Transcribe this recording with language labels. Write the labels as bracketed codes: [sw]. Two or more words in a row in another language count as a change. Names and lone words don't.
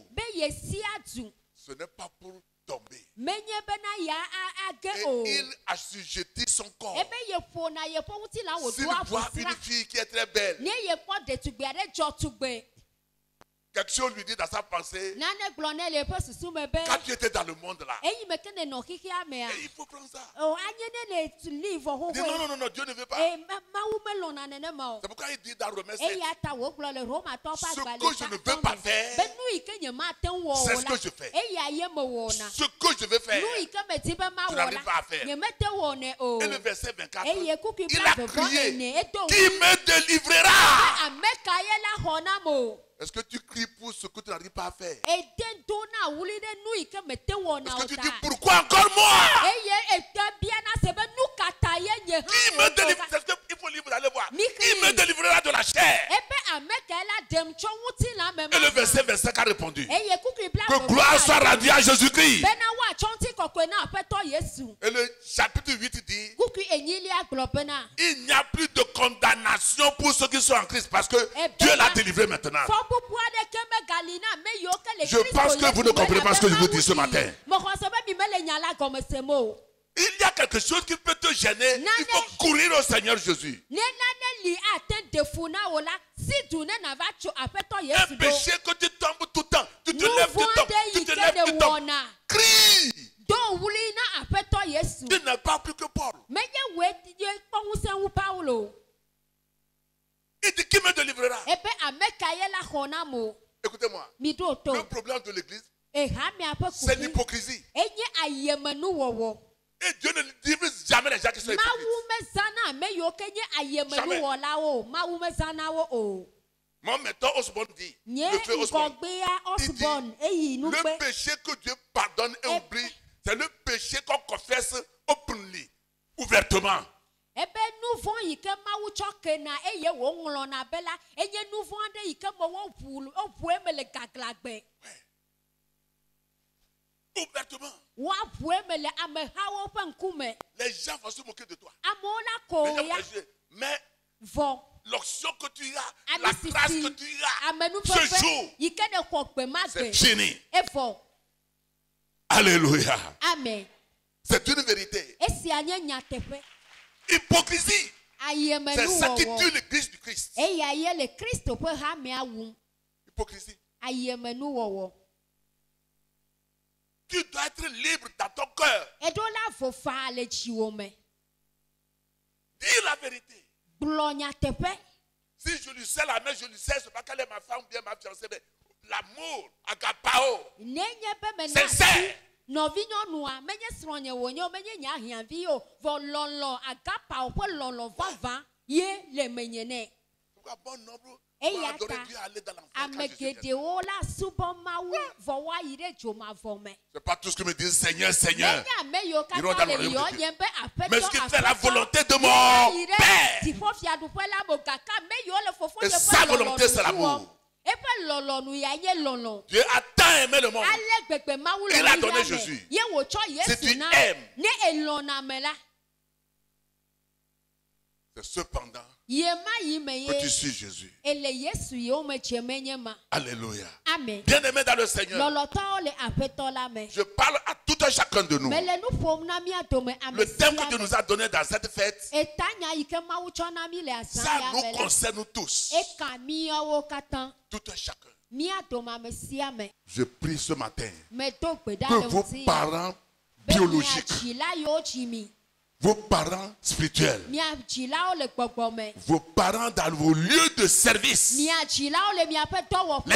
[fr] Ce n'est pas pour tomber. Et il assujettit son corps. S'il voit une fille qui est très belle, quelque chose lui dit dans sa pensée, [ee] nane gblɔ ne le eƒe susu me be [fr] quand tu étais dans le monde là, [ee] eyi me ke ne nɔ xixia mea [fr] et il faut prendre ça. [ee] o anye ne le li vɔ [fr] Il dit non, [ee] xoxoe [fr] non, non, Dieu ne veut pas. [ee] mawu melɔna nenema o [fr] C'est pourquoi il dit dans Romains 7, [ee] eya ta wògblɔ le Romatɔwo ƒe [fr] ce [ee] agbalẽ [fr] que je ne veux pas faire, [ee] be nu yi ke nye mate ŋu wɔ [fr] c'est [ee] o [fr] ce que je fais. [ee] la eya ye me wɔna [fr] Ce que je veux faire, [ee] nu yi ke me di be ma [fr] tu [ee] wɔ [fr] n'arrives pas à faire. [ee] la nye mete wɔnɛ o [fr] Et le verset 24, [ee] eye kuku [fr] il a [ee] bla vevɔ [fr] crié, [ee] ene edo [fr] qui me délivrera? [ee] ame ka ye la xɔ nam o [fr] Est-ce que tu cries pour ce que tu n'arrives pas à faire? [ee] ede do na wuli ɖe nu yi ke mete wɔna [fr] Est-ce [ee] o [fr] que tu [ee] ta [fr] dis pourquoi encore moi? [ee] eye ete bia na se be nu ka ta ye nye [fr] Qui me délivre? C'est ce qu'il faut lire, vous allez voir. [ee] Mi [fr] Qui me crie. délivrera de la chair? [ee] ebe ame ka ye la ɖem tso ŋuti la me [fr] Et le [ee] ma [fr] verset 25 a répondu [ee] eye kuku bla [fr] que gloire soit rendue à Jésus-Christ. [ee] bena woatsɔ ŋuti kɔkɔe na aƒetɔ Yesu [fr] Et le chapitre 8 dit [ee] kuku enyilia gblɔ bena [fr] il n'y a plus de condamnation pour ceux qui sont en Christ parce que Dieu l'a délivré maintenant. [ee] fɔ bubu aɖeke megali na ame yiwo ke le [fr] Je pense que vous ne comprenez pas ce que je vous dis ce matin. [ee] mexɔse be mi mele nya la gɔme sem o [fr] Il y a quelque chose qui peut te gêner. Il faut courir au Seigneur Jésus. [ee] ne nane li ate de fu na wo la si du ne na va tso aƒetɔ [fr] Un [ee] Yesu do [fr] péché que tu tombes tout le temps. Tu te [ee] nu [fr] lèves, tu [ee] vɔ [fr] tombes. [ee] aɖe [fr] Tu [ee] yi [fr] te [ee] ke [fr] lèves, [ee] ne [fr] tu tombes. [ee] wɔna [fr] Crie. [ee] do wuli na aƒetɔ Yesu [fr] Tu n'es pas plus que Paul. [ee] menye woe ye kpɔ ŋusẽ wu Paulo [fr] Il dit qui me délivrera? [ee] ebe ame ka ye la xɔ nam o [fr] Écoutez-moi. [ee] mi ɖo to [fr] Le problème de l'église, [ee] eha miaƒe [fr] c'est [ee] kuku [fr] l'hypocrisie. [ee] enye ayemenuwɔwɔ [fr] Et Dieu ne délivre jamais les gens qui sont hypocrites. [ee] mawu mezana ame yiwo ke nye ayemenuwɔlawo mawu mezana wo o [fr] Mon mentor Osborne dit, [ee] nye [fr] le frère Osborne, [ee] ŋgɔgbea Osborne eyi nu [fr] le [ee] gbe [fr] péché que Dieu pardonne et oublie, c'est le péché qu'on confesse openly, ouvertement. [ee] ebe nu vɔ yi ke mawu tsɔ kena eye woŋlɔna be la enye nu vɔ aɖe yi ke me woʋu eme le gaglagbe [fr] Ouvertement. [ee] woaʋu eme le amehawo ƒe ŋkume [fr] Les gens vont se moquer de toi. [ee] amewo la [fr] Les [ee] ko [fr] gens [ee] ya [fr] vont juger. Mais [ee] vɔ [fr] l'onction que tu as, la grâce que [ee] amisisi [fr] tu as, ce [ee] amenuƒeƒe [fr] jour, [ee] yi ke ne xɔ gbe ma [fr] c'est [ee] gbe [fr] fini. [ee] evɔ [fr] Alléluia. [ee] amen [fr] C'est une vérité. [ee] esia nye nyateƒe [fr] Hypocrisie, c'est ça qui tue [ee] ayemenuwɔwɔ [fr] l'église du Christ. [ee] eya ye le Kristo ƒe hamea wum [fr] Hypocrisie. [ee] ayemenuwɔwɔ [fr] Tu dois être libre dans ton cœur. [ee] eɖo la vofa le dziwò me [fr] Dis la vérité. [ee] gblɔ nyateƒe [fr] Si je lui sais la main, je lui sais, c'est pas qu'elle est ma femme ou bien ma fiancée, mais l'amour, agapao, [ee] nenye be mena [fr] sincère. [ee] nɔvinyɔnua menye srɔ̃nye wònye o menye nye ahiãvi o vɔ lɔlɔ agapawo ƒe lɔlɔ vavã ye le menye nɛ [fr] Pourquoi bon nombre vont [ee] eya [fr] adorer [ee] ta [fr] Dieu et aller dans l'enfer [ee] ame [fr] quand Jésus vient. [ee] geɖewo la subɔ mawu vɔ woayi ɖe dzomavɔ me [fr] C'est pas tout ce que me disent Seigneur, Seigneur. [ee] menye ame yiwo [fr] Ils vont [ee] katã [fr] dans le le royaume de [ee] yɔ nye be [fr] Mais ce qui fait la [ee] aƒetɔ [fr] volonté de [ee] aƒetɔ [fr] mon [ee] yeayi ɖe [fr] Père. [ee] dziƒofiaɖuƒe la me gake ame yiwo le fofo [fr] Et [ee] nye [fr] sa [ee] ƒe [fr] volonté, c'est [ee] lɔlɔnu [fr] l'amour. [ee] wɔm eƒe lɔlɔnu ya nye lɔlɔ [fr] Dieu a tant aimé le monde. [ee] ale gbegbe mawu le [fr] Il a [ee] nu [fr] donné [ee] ya me [fr] Jésus. [ee] ye wòtsɔ [fr] Si [ee] Yesu [fr] tu [ee] na [fr] aimes. [ee] ne elɔna me la [fr] C'est cependant [ee] ye ma yi me [fr] que tu [ee] ye [fr] suis Jésus. [ee] ele Yesu yewo me dze menye ma [fr] Alléluia. [ee] amen [fr] Bien-aimé dans le Seigneur, [ee] lɔlɔtɔwo le aƒetɔ la me [fr] je parle à tout un chacun de nous. [ee] mele nu ƒom na mía dome ame [fr] Le thème que [ee] sia [fr] Dieu [ee] me [fr] nous a donné dans cette fête, [ee] eta nya yi ke mawu tsɔ na mí le azã [fr] ça [ee] ya [fr] nous [ee] me la [fr] concerne tous. [ee] eka míawo katã [fr] Tout un chacun. [ee] mía dome ame sia me [fr] Je prie ce matin [ee] medo gbe ɖa [fr] que [ee] le [fr] vos [ee] ŋuti [fr] parents [ee] be mía [fr] biologiques, [ee] dzila yiwo dzi mi [fr] vos parents spirituels, [ee] mía dzilawo le gbɔgbɔ me [fr] vos parents dans vos lieux de service, [ee] mía dzilawo le míaƒe [fr] les